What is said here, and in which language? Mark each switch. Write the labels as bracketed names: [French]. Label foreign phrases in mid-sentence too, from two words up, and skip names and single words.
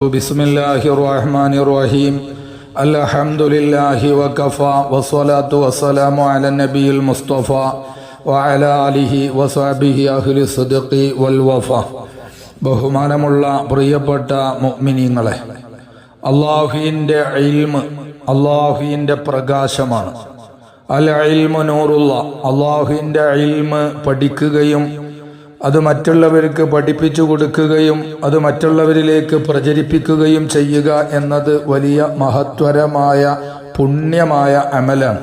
[Arabic] بسم الله الرحمن الرحيم الحمد لله وكفى والصلاة والسلام على النبي المصطفى وعلى آله وصحبه أهل الصدق والوفا. [Malayalam] ബഹുമാനമുള്ള പ്രിയപ്പെട്ട മുഅ്മിനീങ്ങളെ, അല്ലാഹുവിൻ്റെ ഇൽമ് അല്ലാഹുവിൻ്റെ പ്രകാശമാണ്. [Arabic] العلم نور الله, [Malayalam] അല്ലാഹുവിൻ്റെ ഇൽമ് പഠിക്കുകയും അത് മറ്റുള്ളവർക്ക് പഠിപ്പിച്ചു കൊടുക്കുകയും അത് മറ്റുള്ളവരിലേക്ക് പ്രചരിപ്പിക്കുകയും ചെയ്യുക എന്നത് വലിയ മഹത്വരമായ പുണ്യമായ അമലാണ്.